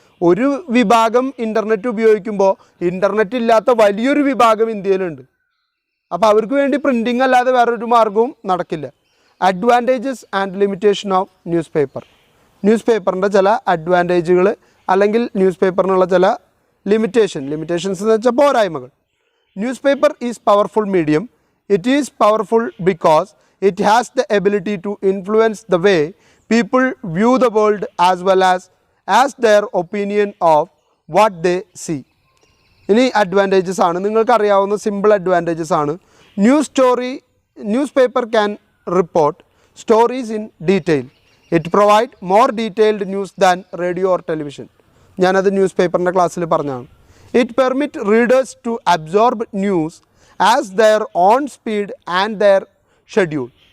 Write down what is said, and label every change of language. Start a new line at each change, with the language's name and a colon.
Malayalam: ഒരു വിഭാഗം ഇൻ്റർനെറ്റ് ഉപയോഗിക്കുമ്പോൾ ഇൻ്റർനെറ്റ് ഇല്ലാത്ത വലിയൊരു വിഭാഗം ഇന്ത്യയിലുണ്ട്. അപ്പോൾ അവർക്ക് വേണ്ടി പ്രിൻറ്റിങ് അല്ലാതെ വേറൊരു മാർഗവും നടക്കില്ല.
English: Advantages and limitation of newspaper.
Malayalam: News പേപ്പറിൻ്റെ ചില അഡ്വാൻറ്റേജുകൾ അല്ലെങ്കിൽ ന്യൂസ് പേപ്പറിനുള്ള ചില ലിമിറ്റേഷൻസ് എന്ന് വെച്ചാൽ പോരായ്മകൾ.
English: Newspaper is powerful medium. It is powerful because it has the ability to influence the way people view the world as well as their opinion of what they see.
Malayalam: ഇനി advantages ആണ്, നിങ്ങൾക്കറിയാവുന്ന simple advantages ആണ്.
English: Newspaper can report stories in detail. It provide more detailed news than radio or television.
Malayalam: ഞാനത് news പേപ്പറിൻ്റെ ക്ലാസ്സിൽ പറഞ്ഞതാണ്.
English: It permits readers to absorb news as their own speed and their schedule.